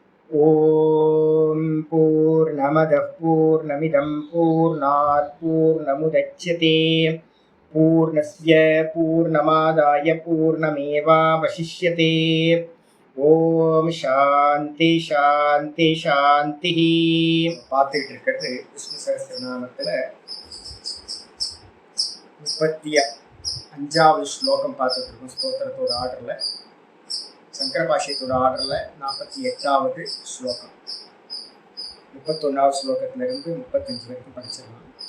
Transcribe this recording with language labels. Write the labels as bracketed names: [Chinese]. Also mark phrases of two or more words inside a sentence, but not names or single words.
[Sanskrit] ॐ पूर्णमदः पूर्णमिदं पूर्णात् पूर्णमुदच्यते पूर्णस्य पूर्णमादाय पूर्णमेवावशिष्यते. ॐ शान्तिः शान्तिः शान्तिः. [Tamil] பார்த்துக்கிட்டு இருக்கிறது விஷ்ணு சகஸ்ரநாமத்தில் 35வது ஸ்லோகம் பார்த்துட்டு இருக்கோம். ஸ்தோத்திரத்தோட ஆர்டரில், சங்கர பாஷ்யத்தோட ஆர்டரில் 48வது ஸ்லோகம். 31வது ஸ்லோகத்திலிருந்து 35 வரைக்கும் படிச்சிடலாம்.